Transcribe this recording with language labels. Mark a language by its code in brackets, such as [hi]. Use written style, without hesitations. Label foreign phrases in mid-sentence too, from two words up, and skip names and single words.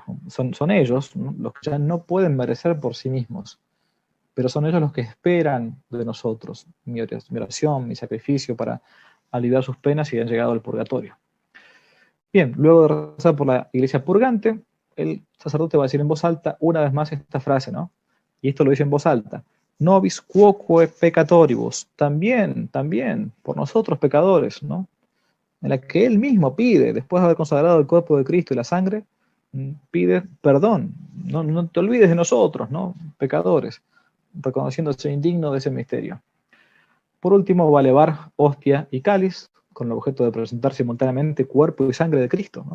[es] Son ellos, ¿no?, los que ya no pueden merecer por sí mismos, pero son ellos los que esperan de nosotros mi oración, mi sacrificio para aliviar sus penas y han llegado al purgatorio. Bien, luego de rezar por la iglesia purgante, el sacerdote va a decir en voz alta una vez más esta frase, ¿no? Y esto lo dice en voz alta: [la] nobis quoque peccatoribus, [es] también, por nosotros pecadores, ¿no? En la que él mismo pide, después de haber consagrado el cuerpo de Cristo y la sangre, pide perdón. No te olvides de nosotros, ¿no? Pecadores, reconociéndose indigno de ese misterio. Por último, va a elevar hostia y cáliz, con el objeto de presentar simultáneamente cuerpo y sangre de Cristo, ¿no?